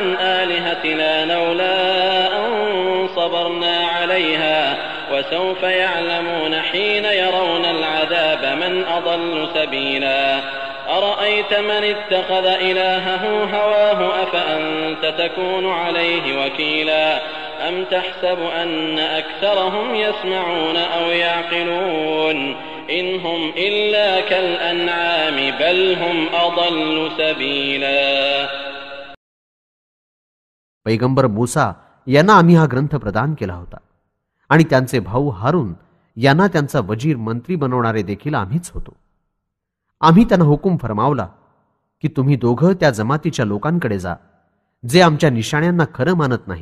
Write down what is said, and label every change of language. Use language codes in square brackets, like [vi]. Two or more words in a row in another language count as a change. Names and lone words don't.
[ar] آلهتنا لولا أن صبرنا عليها وسوف يعلمون حين يرون العذاب من أضل سبيلا أرأيت من اتخذ إلهه هواه أفأنت تكون عليه وكيلا أم تحسب أن أكثرهم يسمعون أو يعقلون إن هم إلا كالأنعام بل هم أضل سبيلا. [mr] पैगंबर मूसा यांना आम्ही हा ग्रंथ प्रदान केला होता आणि त्यांचे भाऊ हारून यांना त्यांचा वजीर मंत्री बनवणारे देखील आम्हीच होतो. आम्ही त्यांना हुकूम फरमावला की तुम्ही दोघं त्या जमातीच्या लोकांकडे जा जे आमच्या निशाण्यांना खरं मानत नाहीत.